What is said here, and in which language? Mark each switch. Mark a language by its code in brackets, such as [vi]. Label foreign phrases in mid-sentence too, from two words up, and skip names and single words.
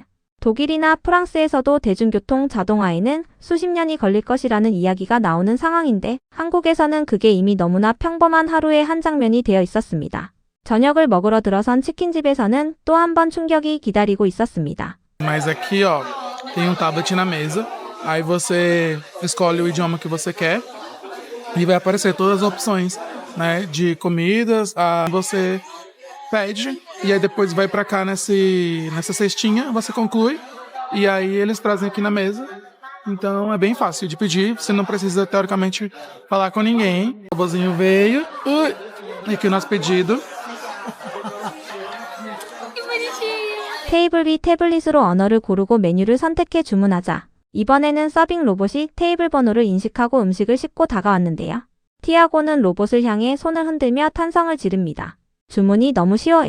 [ko] 독일이나 프랑스에서도 대중교통 자동화에는 수십 년이 걸릴 것이라는 이야기가 나오는 상황인데 한국에서는 그게 이미 너무나 평범한 하루의 한 장면이 되어 있었습니다. 저녁을 먹으러 들어선 치킨집에서는 또 한 번 충격이 기다리고 있었습니다. [pt] Mas aqui, ó, tem tablet na mesa. Aí você escolhe o idioma que você quer e vai aparecer todas as opções, né, de comidas. Você pede e aí depois vai pra cá nessa cestinha, você conclui e aí eles trazem aqui na mesa. Então é bem fácil de pedir, você não precisa teoricamente falar com ninguém. O robozinho veio, e aqui o nosso pedido. [ko] 테이블 위 태블릿으로 언어를 고르고 메뉴를 선택해 주문하자. 이번에는 서빙 로봇이 테이블 번호를 인식하고 음식을 싣고 다가왔는데요. 티아고는 로봇을 향해 손을 흔들며 탄성을 지릅니다. 주문이 너무 쉬워요.